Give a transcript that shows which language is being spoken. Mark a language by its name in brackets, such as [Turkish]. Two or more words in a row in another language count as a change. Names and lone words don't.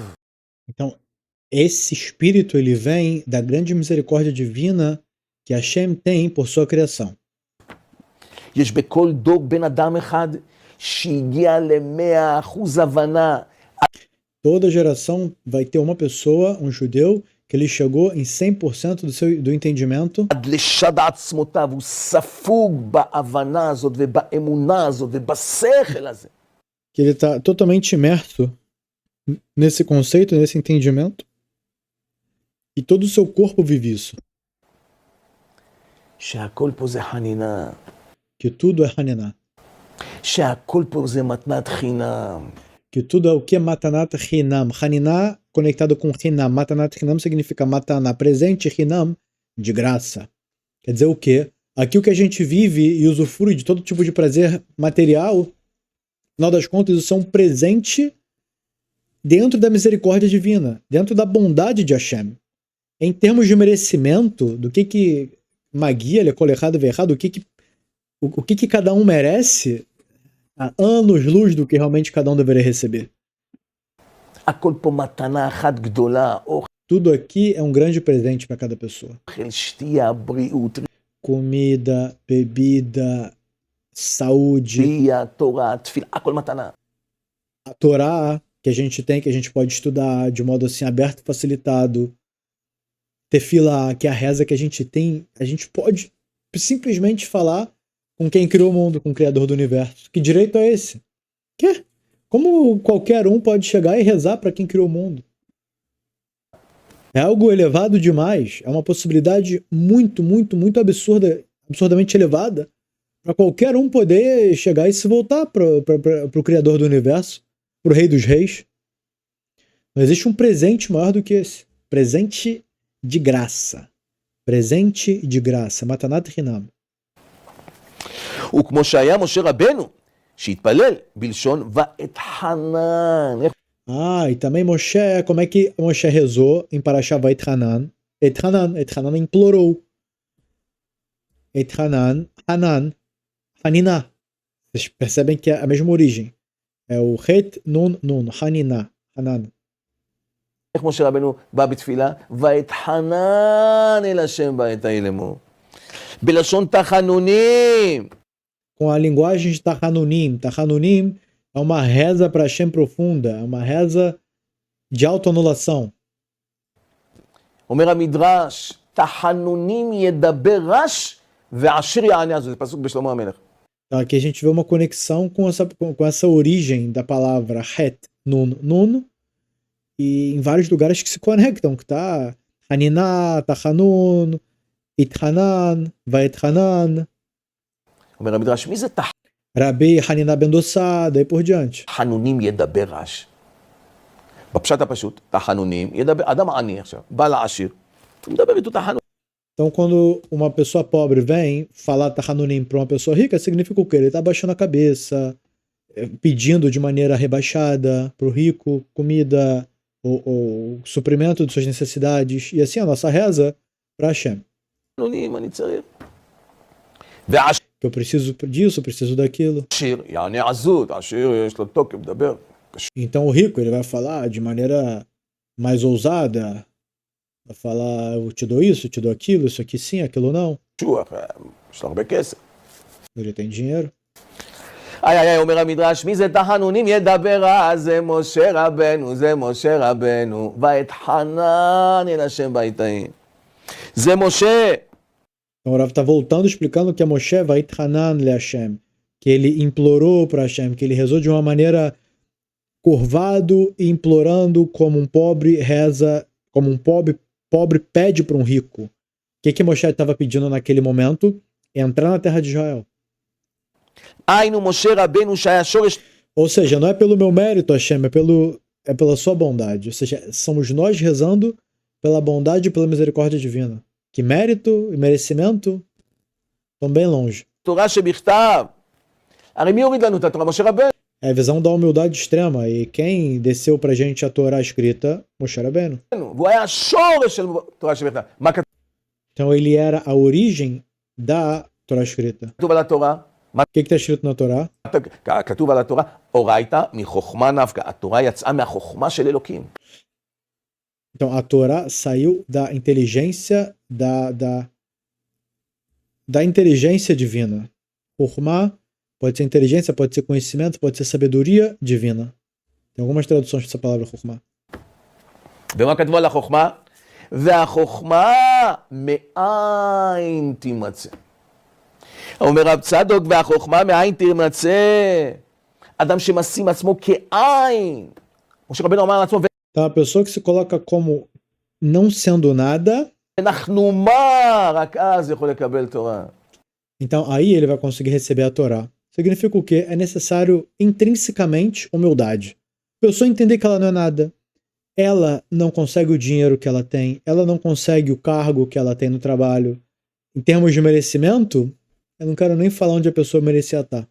[Portuguese] Então, esse espírito ele vem da grande misericórdia divina que Hashem tem por sua criação. [Hebrew] יש בכל דור בן אדם אחד שהגיע ל100% הבנה. [Portuguese] Toda geração vai ter uma pessoa, um judeu, que ele chegou em 100% do entendimento. [Hebrew] עד לשד עצמותיו, הוא ספוג בהבנה הזאת ובאמונה הזאת ובשכל הזה. [Portuguese] Que ele está totalmente imerso nesse conceito, nesse entendimento. E todo o seu corpo vive isso. [Hebrew] שהכל פה זה חנינה. [Portuguese] Que tudo é Haninah. [Hebrew] שהכל פה זה מתנת חינם. [Portuguese] Que tudo é o que é [Hebrew] מתנת חינם. [Portuguese] Haninah conectado com Hinam. [Hebrew] מתנת חינם [Portuguese] significa Mataná, presente, Hinam, de graça. Quer dizer o quê? Aqui o que a gente vive e usufrui de todo tipo de prazer material, no final das contas, isso é um presente dentro da misericórdia divina, dentro da bondade de Hashem. Em termos de merecimento, do que Magia, [Hebrew] לכל אחד ואחד, [Portuguese] o que cada um merece, há anos-luz do que realmente cada um deveria receber. [Hebrew] הכל פה מתנה אחת גדולה, [Portuguese] Tudo aqui é um grande presente para cada pessoa. [Hebrew] אוכל, שתייה, בריאות, [Portuguese] Comida, bebida, saúde, [Hebrew] ריאה, תורה, תפילה, הכל מתנה. [Portuguese] a Torá que a gente tem, que a gente pode estudar de modo assim aberto e facilitado. Tefilá, que é a reza que a gente tem, a gente pode simplesmente falar com quem criou o mundo, com o Criador do Universo. Que direito é esse? Que? Como qualquer um pode chegar e rezar para quem criou o mundo? É algo elevado demais, é uma possibilidade muito, muito, muito absurda, absurdamente elevada, para qualquer um poder chegar e se voltar para o Criador do Universo, para o Rei dos Reis. Não existe um presente maior do que esse. Presente de graça. Presente de graça. [Hebrew] מתנת חינם. וכמו שהיה משה רבנו, שהתפלל בלשון ואתחנן. [Portuguese] E também Moshe, como é que Moshe rezou em Parashah Vaithanan? Ethanan implorou. [Hebrew] אתחנן, חנן, חנינה. [Portuguese] Vocês percebem que é a mesma origem. É o [Hebrew] חית נון נון, חנינה, חנן. איך משה רבנו בא בתפילה? ואתחנן אל השם בעת ההיא לאמור. בלשון תחנונים. [Portuguese] Com a linguagem de Tahanunim. Tahanunim É uma reza para Hashem profunda, é uma reza de autoanulação. [Hebrew] אומר המדרש, תחנונים ידבר רש ועשיר יענה על זה. זה פסוק בשלמה המלך. [Portuguese] Então, aqui a gente vê uma conexão com essa origem da palavra [Hebrew] חית, נון, [Portuguese] e em vários lugares que se conectam, que tá [Hebrew] חנינה, תחנון, אתחנן, ואתחנן, אומר המדרש, מי זה [Portuguese] Rabi Haniná ben Dossá, daí por diante. [Hebrew] תחנונים ידבר רש? בפשט הפשוט, תחנונים ידבר, אדם עני עכשיו, בא לעשיר, הוא מדבר איתו תחנונים. [Portuguese] Então, quando uma pessoa pobre vem falar Tahanunim para uma pessoa rica, significa o quê? Ele está abaixando a cabeça, pedindo de maneira rebaixada para o rico comida ou suprimento de suas necessidades. E assim a nossa reza para Hashem. [Hebrew] תחנונים אני צריך. ועשיר [Portuguese] Que eu preciso disso, eu preciso daquilo. [Hebrew] יענה עזות, עשיר יש לו תוקף, מדבר. [Portuguese] Então o rico ele vai falar de maneira mais ousada, vai falar, eu te dou isso, eu te dou aquilo, isso aqui sim, aquilo não. [Hebrew] שוח, יש לו הרבה כסף. [Portuguese] Ele tem dinheiro. [Hebrew] איי, אומר המדרש, מי זה תחנונים ידבר רע? זה משה רבנו, זה משה רבנו, ואתחנן אל השם ביתאים. זה משה. [Portuguese] Então o Rav está voltando explicando que a Moshe vai [Hebrew] חנן להשם, [Portuguese] que ele implorou para Hashem, que ele rezou de uma maneira curvado e implorando como um pobre reza, como um pobre pede para um rico. O que Moshe estava pedindo naquele momento? Entrar na terra de Israel. [Hebrew] היינו משה רבנו שהיה שורש. [Portuguese] Ou seja, não é pelo meu mérito, Hashem, é pela sua bondade. Ou seja, somos nós rezando pela bondade e pela misericórdia divina. Que mérito e merecimento estão bem longe. [Hebrew] תורה שבכתב. הרי מי הוריד לנו את התורה? משה רבנו. [Portuguese] É a visão da humildade extrema. E quem desceu pra gente a Torá escrita? Moshe Rabbeinu. [Hebrew] והוא היה השורש של תורה שבכתב. מה [Portuguese] Então ele era a origem da Torá escrita. [Hebrew] כתוב על התורה? [Portuguese] O que está escrito na Torá? [Hebrew] כתוב על התורה, אורייתא מחוכמה נפקא. התורה יצאה מהחוכמה של אלוקים. [Portuguese] Então a Torá saiu da inteligência da inteligência divina. Chokmah pode ser inteligência, pode ser conhecimento, pode ser sabedoria divina. Tem algumas traduções para essa palavra Chokmah. [Hebrew] ומה כתבו על החוכמה? והחוכמה מאין תימצא. אומר רב צדוק, והחוכמה מאין תימצא. אדם שמשים עצמו כעין. משה רבנו אמר לעצמו, [Portuguese] Então a pessoa que se coloca como não sendo nada, [Hebrew] אנחנו מה? רק אז יכול לקבל תורה. [Portuguese] então aí ele vai conseguir receber a Torá. Significa o quê? É necessário intrinsecamente humildade. A pessoa entender que ela não é nada. Ela não consegue o dinheiro que ela tem, ela não consegue o cargo que ela tem no trabalho. Em termos de merecimento, eu não quero nem falar onde a pessoa merecia estar.